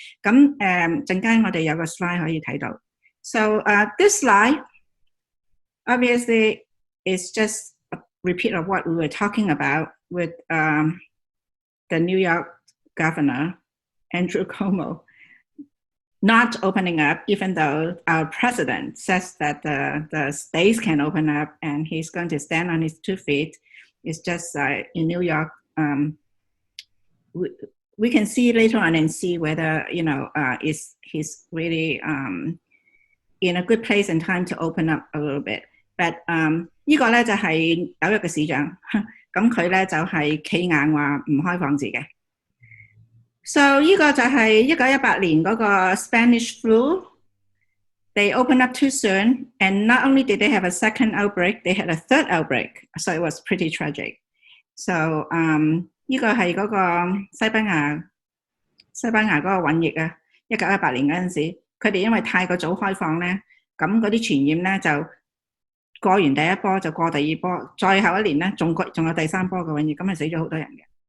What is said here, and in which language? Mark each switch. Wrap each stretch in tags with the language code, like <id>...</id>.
<yue>咁陣間我哋有個 slide 可以睇到。</yue> <en>So this slide obviously is just a repeat of what we were talking about with the New York Governor Andrew Cuomo not opening up, even though our president says that the states can open up and he's going to stand on his 2 feet. It's just in New York, we can see later on and see whether, he's really in a good place and time to open up a little bit.</en> <yue>But 呢個咧就係紐約嘅市長，咁佢咧就係企硬話唔開放字嘅。 So 呢個就係1918年嗰個 Spanish flu.</yue> <en>They opened up too soon, and not only did they have a second outbreak, they had a third outbreak. So it was pretty tragic.</en> <yue>So 呢個係嗰個西班牙嗰個瘟疫啊，1918年嗰陣時，佢哋因為太過早開放咧，咁嗰啲傳染咧就過完第一波就過第二波，再後一年咧仲有第三波嘅瘟疫，咁係死咗好多人嘅。</yue>